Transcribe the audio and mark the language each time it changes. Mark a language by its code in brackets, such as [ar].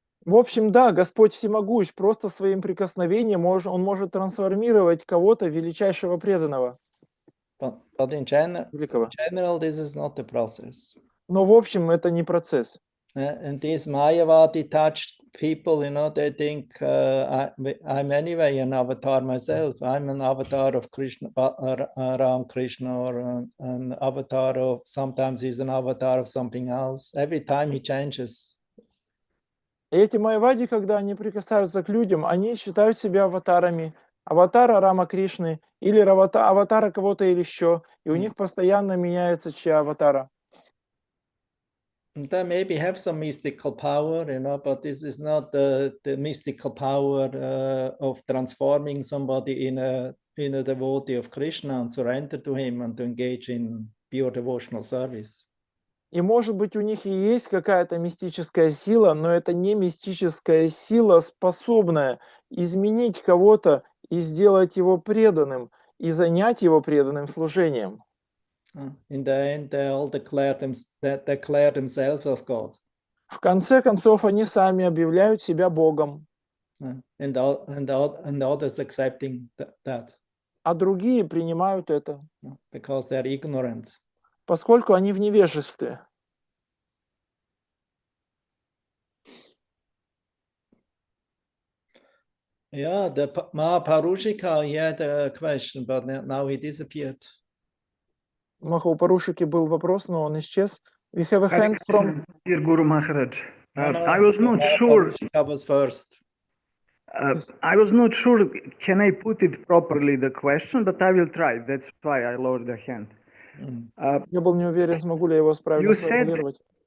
[ru] В общем, да, Господь всемогущ, просто своим прикосновением Он может трансформировать кого-то в величайшего преданного. [en] But in general, this is not the process. [ru] Но в общем, это не процесс. [en] And these Mayavadi touched people, you know, they think I'm anyway an avatar myself. I'm an avatar of Krishna, Ram Krishna, or an avatar of, sometimes he's an avatar of something else. Every time he changes. [ru] Эти майявади, когда они прикасаются к людям, они считают себя аватарами. Аватара Рама Кришны или аватара кого-то или еще. И у них постоянно меняется чья аватара. [en] They maybe have some mystical power, you know, but this is not the mystical power of transforming somebody in a devotee of Krishna and surrender to him and to engage in pure devotional service. [ru] И, может быть, у них и есть какая-то мистическая сила, но это не мистическая сила, способная изменить кого-то и сделать его преданным, и занять его преданным служением. [en] In the end, they all declare themselves as God. [ru] В конце концов, они сами объявляют себя Богом. [en] And others accepting that. [ru] А другие принимают это. [en] Because they're ignorant. [ru] Поскольку они в невежестве. [en] Yeah, the Mahaparushika, he had a question, but now he disappeared. [ru] Махапарушике был вопрос, но он исчез. [en] We have a hand from... Dear Guru Maharaj. No, I was not sure. Parushika was first. I was not sure, can I put it properly, the question, but I will try. That's why I lowered the hand. [ru] Я был не уверен, смогу ли я его правильно сформулировать.